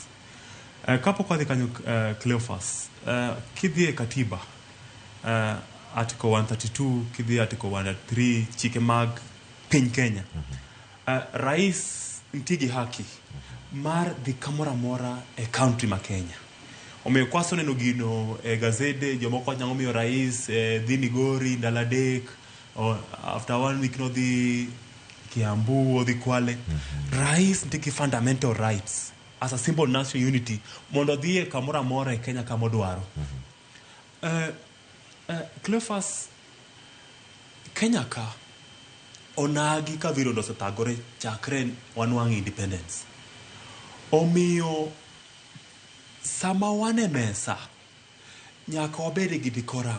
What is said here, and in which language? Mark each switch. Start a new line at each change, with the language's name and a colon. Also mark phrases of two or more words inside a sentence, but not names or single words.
Luo (Kenya and Tanzania): Kapok wadhi kanyo Cleophas, kidhi e katiba article 132 kidhi article 103 chike mag piny Kenya, rais nitie gi haki mar dhi kamoro amora e country ma Kenya. Omiyo kwaso neno gino e gazede jomoko nyalo miyo rais dhi Migori ndalo adek,
English: after 1 week
Luo (Kenya and Tanzania): no dhi Kiambu or dhi Kwale. Rais nitie gi
English: fundamental rights as a symbol of national unity
Luo (Kenya and Tanzania): mondo dhi kamoro amora e Kenya kama odwaro. Cleophas, Kenya ka Onagi ka viro osethagore chakre wanwang' independence. Omiyo sama wan e mesa nyaka wabed gi decorum.